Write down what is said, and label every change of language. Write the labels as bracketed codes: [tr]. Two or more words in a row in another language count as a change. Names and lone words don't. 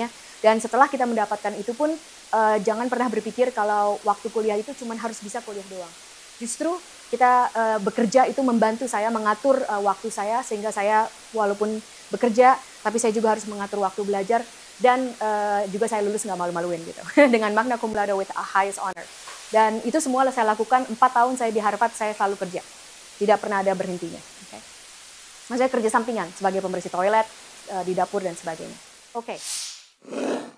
[id] Dan setelah kita mendapatkan itu pun jangan pernah berpikir kalau waktu kuliah itu cuma harus bisa kuliah doang. Justru kita bekerja itu membantu saya mengatur waktu saya, sehingga saya walaupun bekerja, tapi saya juga harus mengatur waktu belajar, dan juga saya lulus nggak malu-maluin gitu, dengan [la] magna cum laude [en] with a highest honor. [id] Dan itu semua saya lakukan 4 tahun saya di Harvard, saya selalu kerja, tidak pernah ada berhentinya. Okay. Saya kerja sampingan sebagai pembersih toilet, di dapur dan sebagainya. Oke.